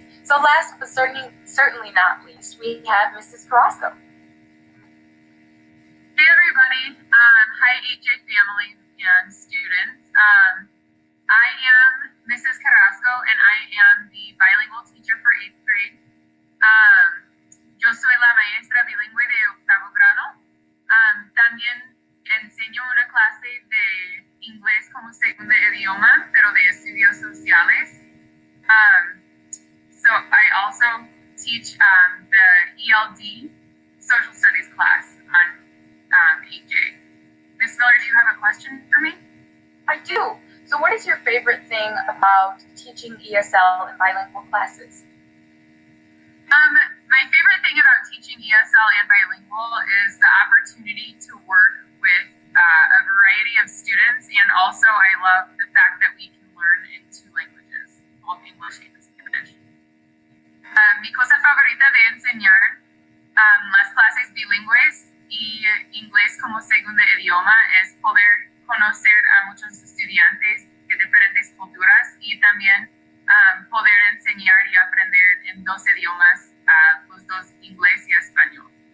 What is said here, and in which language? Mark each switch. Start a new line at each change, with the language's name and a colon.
English: So last but certainly not least, we have Mrs. Perraso. Hey everybody, hi 8J family and students. I am Mrs. Carrasco, and I am the bilingual teacher for 8th grade.
Spanish: Yo soy la maestra bilingüe de octavo grado. También enseño una clase de inglés como segundo idioma, pero de estudios sociales.
English: So I also teach the ELD social studies class on 8J. Ms. Miller, do you have a question for me? I do. So what is your favorite thing about teaching ESL and bilingual classes? My favorite thing about teaching ESL and bilingual is the opportunity to work with a variety of students, and also I love the fact that we can learn in two languages, both English and Spanish.
Spanish: Mi cosa favorita de enseñar las clases bilingües y inglés como segundo idioma es poder conocer a muchos estudiantes de diferentes culturas y también poder enseñar y aprender en dos idiomas, los dos, inglés y español.